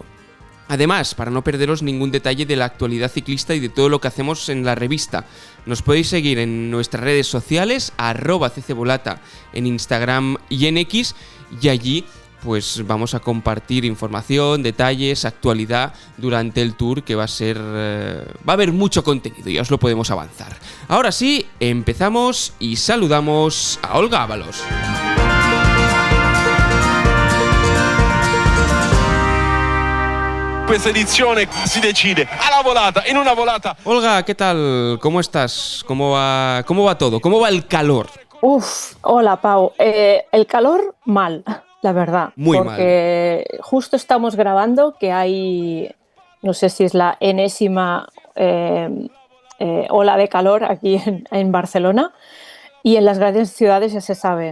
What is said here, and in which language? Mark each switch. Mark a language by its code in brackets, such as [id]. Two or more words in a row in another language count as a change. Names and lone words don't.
[es] Además, para no perderos ningún detalle de la actualidad ciclista y de todo lo que hacemos en la revista, nos podéis seguir en nuestras redes sociales, @ccvolata en Instagram y en X, y allí pues vamos a compartir información, detalles, actualidad durante el Tour, que va a haber mucho contenido, ya os lo podemos avanzar. Ahora sí, empezamos y saludamos a Olga Ábalos. [it] Questa edizione si decide alla volata, in una volata. [es] Olga, ¿qué tal? ¿Cómo estás? ¿Cómo va todo? ¿Cómo va el calor? Hola Pau. El calor mal, la verdad. Muy porque justo estamos grabando que hay, no sé si es la enésima ola de calor aquí en Barcelona, y en las grandes ciudades ya se sabe.